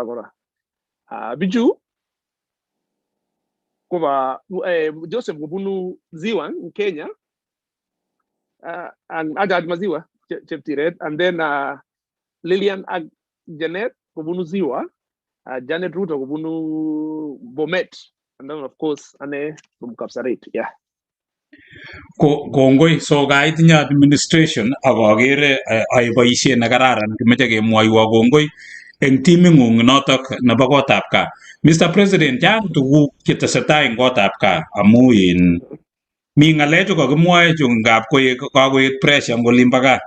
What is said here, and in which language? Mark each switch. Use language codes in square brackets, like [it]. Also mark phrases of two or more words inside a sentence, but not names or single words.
[en] Biju, Joseph Bunu Ziwa in Kenya, and Ajad Maziwa, Cheptiret, and then Lillian Janet Bunu Ziwa, Janet Ruto Bunu Bomet, and then of course Ane from Kapsaret. Yeah. [kln] Kongoi, so kaitinye administration akagere ay boisiet nekararan kimeche kemwoiwo kongoi eng timing'ung notok nebo Gotbgaa. Mr. President, chang tuguk chetesetai eng Gotbgaa amu mi ng'alechu kakimwoe chu ngap kakoet pressure eng olin bo gaa.